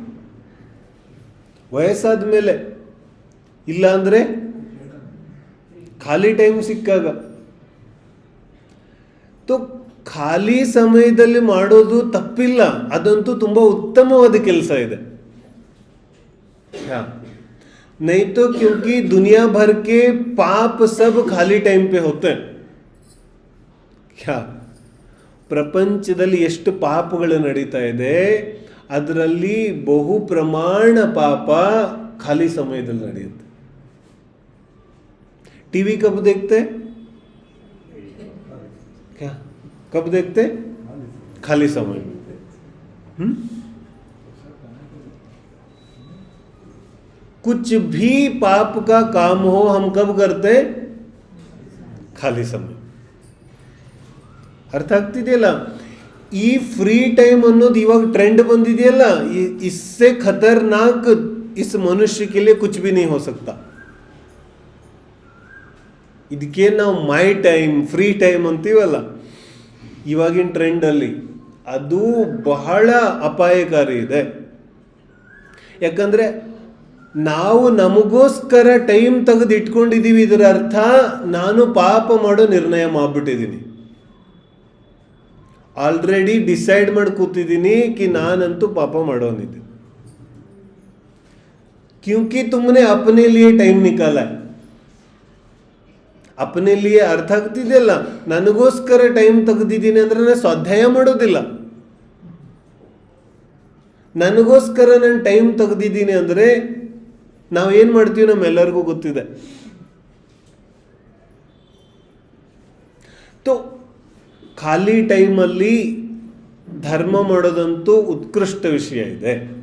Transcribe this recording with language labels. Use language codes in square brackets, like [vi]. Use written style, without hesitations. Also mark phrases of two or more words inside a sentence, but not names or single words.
[kn] ವಯಸ್ಸಾದ ಮೇಲೆ, ಇಲ್ಲ ಅಂದ್ರೆ ಖಾಲಿ ಟೈಮ್ ಸಿಕ್ಕಾಗ. ಖಾಲಿ ಸಮಯದಲ್ಲಿ ಮಾಡೋದು ತಪ್ಪಿಲ್ಲ, ಅದಂತೂ ತುಂಬಾ ಉತ್ತಮವಾದ ಕೆಲಸ ಇದೆ. [hi] नहीं तो क्योंकि दुनिया भर के पाप सब खाली टाइम पे होते हैं. [kn] क्या ಪ್ರಪಂಚದಲ್ಲಿ ಎಷ್ಟು ಪಾಪಗಳು ನಡೀತಾ ಇದೆ, ಅದರಲ್ಲಿ ಬಹು ಪ್ರಮಾಣ ಪಾಪ ಖಾಲಿ ಸಮಯದಲ್ಲಿ ನಡೆಯುತ್ತೆ. [hi] टीवी कब देखते? क्या कब देखते? खाली समय. कुछ भी पाप का काम हो हम कब करते? [kn] ಖಾಲಿ ಸಮಯ. ಅರ್ಥ ಆಗ್ತಿದೆಯಲ್ಲ? ಈ [en] free time [kn] ಅನ್ನೋದು ಇವಾಗ ಟ್ರೆಂಡ್ ಬಂದಿದೆಯಲ್ಲ, [hi] इससे खतरनाक इस मनुष्य के लिए कुछ भी नहीं हो सकता. [kn] ಇದಕ್ಕೆ ನಾವು [en] my time, free time [kn] ಅಂತೀವಲ್ಲ ಇವಾಗಿನ ಟ್ರೆಂಡ್ ಅಲ್ಲಿ, ಅದು ಬಹಳ ಅಪಾಯಕಾರಿ ಇದೆ. ಯಾಕಂದ್ರೆ ನಾವು ನಮಗೋಸ್ಕರ ಟೈಮ್ ತೆಗೆದು ಇಟ್ಕೊಂಡಿದ್ದೀವಿ. ಇದರ ಅರ್ಥ ನಾನು ಪಾಪ ಮಾಡೋ ನಿರ್ಣಯ ಮಾಡ್ಬಿಟ್ಟಿದ್ದೀನಿ. [en] already decide [kn] ಮಾಡಿ ಕೂತಿದ್ದೀನಿ ಕಿ ನಾನಂತೂ ಪಾಪ ಮಾಡೋನಿದ್ದೀನಿ. [hi] क्योंकि तुमने अपने लिए टाइम निकाला है. अपने लिए [kn] ಅರ್ಥ ಆಗ್ತಿದೆಯಲ್ಲ? ನನಗೋಸ್ಕರ ಟೈಮ್ ತೆಗೆದಿದ್ದೀನಿ ಅಂದ್ರೆ ನಾನು ಸ್ವಾಧ್ಯಾಯ ಮಾಡೋದಿಲ್ಲ. ನನಗೋಸ್ಕರ ನಾನು ಟೈಮ್ ತೆಗೆದಿದ್ದೀನಿ ಅಂದ್ರೆ ನಾವು ಏನ್ ಮಾಡ್ತೀವಿ ನಮ್ಮೆಲ್ಲರಿಗೂ ಗೊತ್ತಿದೆ. तो ಖಾಲಿ ಟೈಮಲ್ಲಿ ಧರ್ಮ ಮಾಡೋದಂತೂ ಉತ್ಕೃಷ್ಟ ವಿಷಯ ಇದೆ.